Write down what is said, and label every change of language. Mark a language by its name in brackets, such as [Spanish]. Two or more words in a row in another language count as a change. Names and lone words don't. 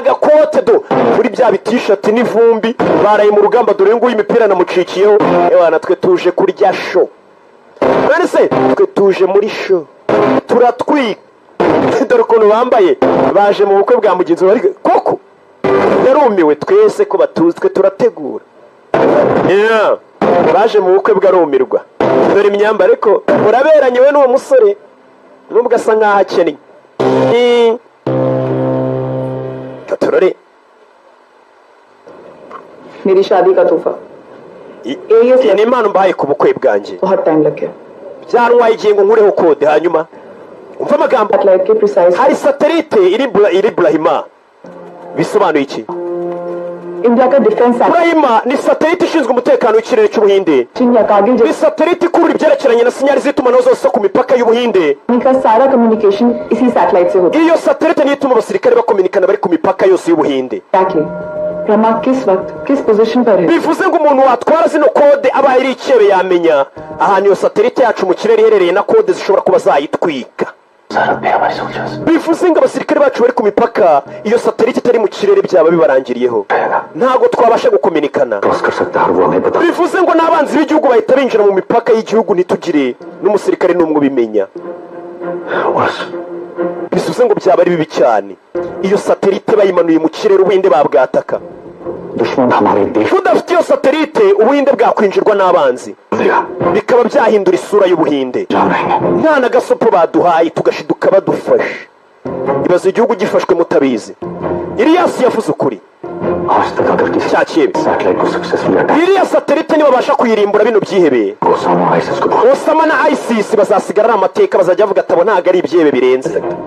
[Kinyarwanda] gakote do muri bya bitishati n'ivumbi baraye mu rugamba dore nguyu imipira namucikiyeho ebana twe tuje kurya show none se twe tuje muri show turatwika dore ukuntu bambaye baje mu bukwe bwa mugenzi bari koko yarumiwe twese ko batuzi twe turategura baje mu bukwe bwarumirwa dore imyambaro ko uraberanye we n'uwo musore nubwo asa nkaho akennye katorore [Hindi] मेरी शादी का तोहफा [Kinyarwanda] ni impano mbahaye ku bukwe bwanjye [Hindi] बहुत टाइम लग गया [Kinyarwanda] byantwaye igihe ngo nkureho kode hanyuma umva amagambo hari satelite iri Brahima bisobanuye iki [Hindi] इंडिया का डिफेंस [Kinyarwanda] Brahima ni satelite ishinzwe umutekano w'ikirere cy'Ubuhinde ni satelite ikurura ibyerekeranye na sinyari z'itumanaho zose ku mipaka y'Ubuhinde [Hindi] का सारा कम्युनिकेशन इसी सैटेलाइट से होता है [Kinyarwanda] iyo satelite niyo ituma abasirikare bakominikana bari ku mipaka yose y'Ubuhinde [Hindi] ब्रह्मा किस वक्त किस पोजीशन पर है [Kinyarwanda] bivuze ngo umuntu watwara zino kode aba iri icebe yamenya ahantu iyo satelite yacu mu kirere iherereye na kode zishobora kuba zayitwika bivuze ngo abasirikare bacu bari ku mipaka iyo satelite itari mu kirere byaba bibarangiriyeho ntago twabasha gukominikana bivuze ngo n'abanzi b'igihugu bahita binjira mu mipaka y'igihugu ntitugire n'umusirikare n'umwe ubimenya bivuze ngo byaba ari bibi cyane iyo satelite bayimanuye mu kirere ubuhinde babwataka. [Hindi] दुश्मन हमारे देश [Kinyarwanda] tudafite iyo satelite ubuhinde bwakwinjirwa n'abanzi bikaba byahindura isura y'ubuhinde. nta na gasopo baduhaye tugashiduka badufashe. ibaze igihugu gifashwe mutabizi. Ilyas yavuze ukuri iriya satelite nibabasha kuyirimbura bino byihebeye Osama na ISIS bazasigara ari amateka bazajya bavuga atabo ntago ari ibyihebe birenze.